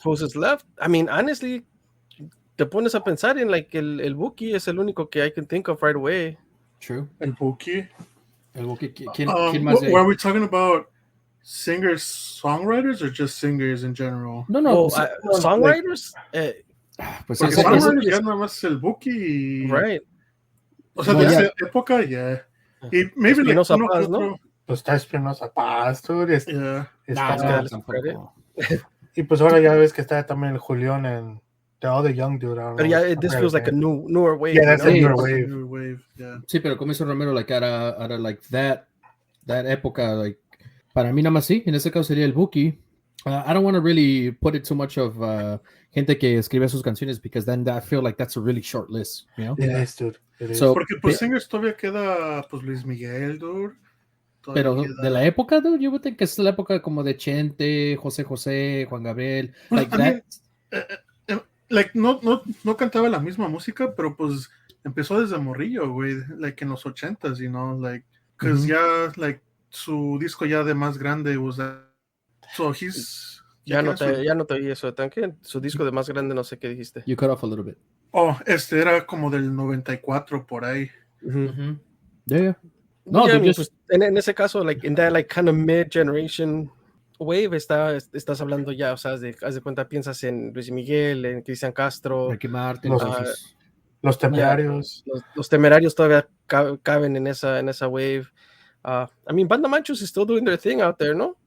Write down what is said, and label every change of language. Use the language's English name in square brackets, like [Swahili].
[English] Who's is left? I mean, honestly, [Spanish] te pones a pensar en [English] like [Spanish] el Buki es el único [English] que I can think of right away. True. [Spanish] El Buki. El Buki. ¿Quién más? [English] Were we talking about singers, songwriters, or just singers in general? [Spanish] No. [English] Well, songwriters. [Spanish] Pues porque songwriters ya nada más el Buki. [English] Right. [Spanish] O sea, de esa época, yeah. Y maybe like uno Paz, ¿no? Pues está Espinosa Paz, dude. Tampoco. Y pues ahora ya ves que está también el Julián [English] and the other young dude. But yeah, this feels like a newer wave. Yeah, that's a you know? newer wave. Yeah. [Spanish] Sí, pero como hizo Romero, [English] like out of like that [Spanish] época, like para mí nada más sí, en ese caso sería el Buki. [English] I don't want to really put it too much of [Spanish] gente que escribe sus canciones [English] because then I feel like that's a really short list, you know? It is, dude. It is. So, [Spanish] Porque pues singers todavía queda pues Luis Miguel, dude. Pero de la época, dude, yo creo que es la época como de Chente, José, Juan Gabriel, pues, [English] like that. [Spanish] Like no cantaba la misma música, pero pues empezó desde morrillo, güey, like en los 80s, you know, like, cause ya, like, su disco ya de más grande [English] was that, so he's... [Spanish] Ya no te oí eso, tanque. Su disco de más grande, no sé qué dijiste. [English] You cut off a little bit. [Spanish] Oh, era como del 94 por ahí. [English] Yeah. No, yeah, just... [Spanish] pues, en ese caso, like, [English] in that, like, kind of mid-generation wave, [Spanish] estás hablando ya, o sea, haz de cuenta, piensas en Luis Miguel, en Cristian Castro, Ricky Martin, los Temerarios. Los Temerarios todavía caben en esa wave. [English] I mean, Banda Manchos is still doing their thing out there, ¿no?